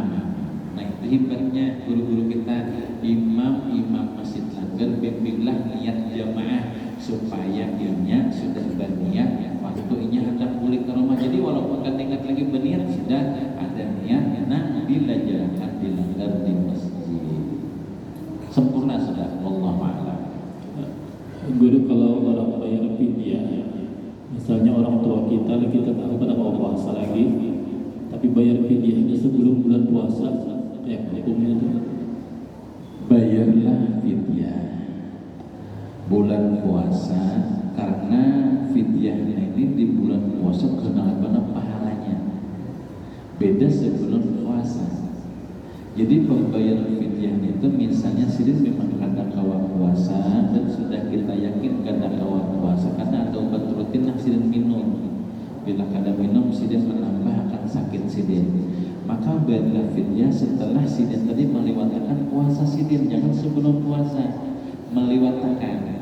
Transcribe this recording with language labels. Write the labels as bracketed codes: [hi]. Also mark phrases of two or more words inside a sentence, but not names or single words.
[bjn] Nah itu hebatnya guru-guru kita, imam masjid langgar, bimbinglah niat jamaah supaya dianya sudah berniat waktunya hendak balik ke rumah. Jadi walaupun kan ingat lagi berniat, sudah ada niat, nah dilajarkan dilanggar di masjid, sempurna sudah. [ar] والله أعلم. [bjn] Guru, kalau orang bayar fidyah, misalnya orang tua kita tahu pada mau puasa lagi, tapi bayar fidyahnya sebelum bulan puasa, kayak hukumnya itu? Bayarlah fidyah bulan puasa, karena fidyahnya ini di bulan puasa kenal benar pahalanya, beda sebelum puasa. Jadi pembayaran fidyahnya itu misalnya sidin memang kadang kawan puasa dan sudah kita yakin kadang kawan puasa karena ada obat rutin yang sidin minum. Bila kadang minum sidin menambah akan sakit sidin, maka bayarlah fidyah setelah sidin tadi melewatkan puasa sidin, jangan sebelum puasa melewatkan.